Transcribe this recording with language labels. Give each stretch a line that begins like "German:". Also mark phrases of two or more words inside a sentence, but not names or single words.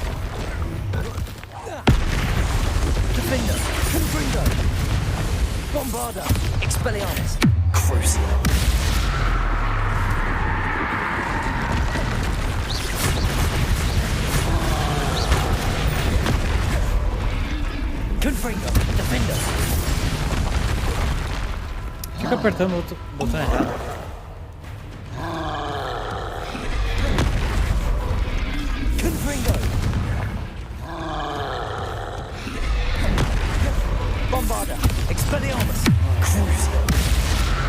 Portuguese: Defender. Confringo. Bombarda. Expelliarmus. Crucio. Confringo. Defender. Fica apertando o outro botão errado. Confringo. Bombarda. Expelliarmus. Crucio.